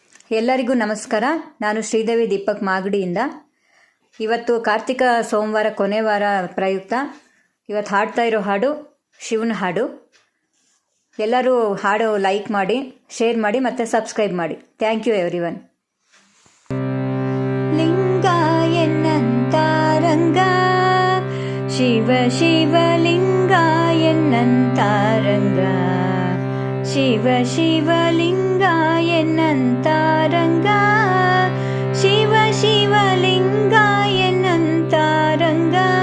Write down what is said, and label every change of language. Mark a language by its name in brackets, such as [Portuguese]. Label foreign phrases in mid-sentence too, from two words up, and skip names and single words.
[Kannada] ಎಲ್ಲರಿಗೂ ನಮಸ್ಕಾರ. ನಾನು ಶ್ರೀದೇವಿ ದೀಪಕ್ ಮಾಗಡಿಯಿಂದ. ಇವತ್ತು ಕಾರ್ತಿಕ ಸೋಮವಾರ ಕೊನೆ ವಾರ ಪ್ರಯುಕ್ತ ಇವತ್ತು ಹಾಡ್ತಾ ಇರೋ ಹಾಡು ಶಿವನ ಹಾಡು. ಎಲ್ಲರೂ ಹಾಡು ಲೈಕ್ ಮಾಡಿ, ಶೇರ್ ಮಾಡಿ ಮತ್ತು ಸಬ್ಸ್ಕ್ರೈಬ್ ಮಾಡಿ. [English] thank you everyone. [Kannada] ಲಿಂಗ ಎನ್ನಂತಾರಂಗ ಶಿವ ಶಿವಲಿಂಗ ಎನ್ನಂತಾರಂಗ ಶಿವ ಶಿವಲಿಂಗ ಎನ್ನಂತಾರಂಗ ಶಿವ ಶಿವಲಿಂಗ ಎನ್ನಂತಾರಂಗ